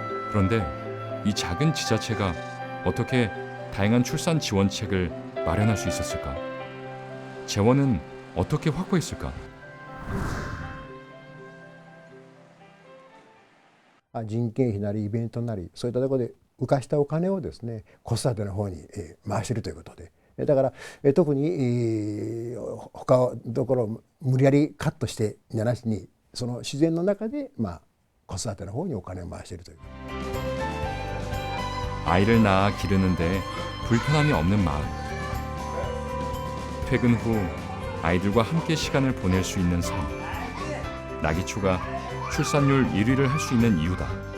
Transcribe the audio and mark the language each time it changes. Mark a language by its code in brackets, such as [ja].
[ko] 그런데 이 작은 지자체가 어떻게 다양한 출산 지원책을 마련할 수 있었을까? 재원은 어떻게 확보했을까? [ja] 人件費なりイベントなりそういったところで浮かしたお金をですね子育ての方に回しているということで、だから特に他のところを無理やりカットしてじゃなしにその自然の中で子育ての方にお金を回しているという。 [ko] 아이를 낳아 기르는데 불편함이 없는 마을. 퇴근 후 아이들과 함께 시간을 보낼 수 있는 삶. 나기초가 출산율 1위를 할 수 있는 이유다.